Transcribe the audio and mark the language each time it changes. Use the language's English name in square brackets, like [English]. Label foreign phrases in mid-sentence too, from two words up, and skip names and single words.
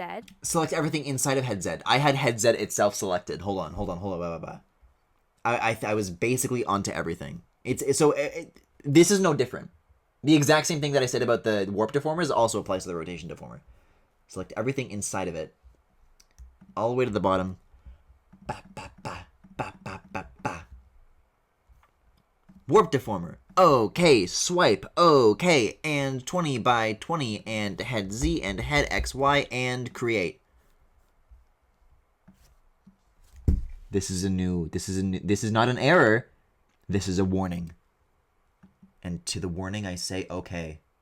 [English] Select everything inside of head Z. I had head Z itself selected. Hold on. I was basically onto everything. This is no different. The exact same thing that I said about the warp deformers also applies to the rotation deformer. Select everything inside of it, all the way to the bottom. Ba, ba, ba, ba, ba, ba, ba. Warp deformer. Okay, swipe. Okay, and 20 by 20 and head Z and head XY and create. This is not an error. This is a warning. And to the warning I say okay.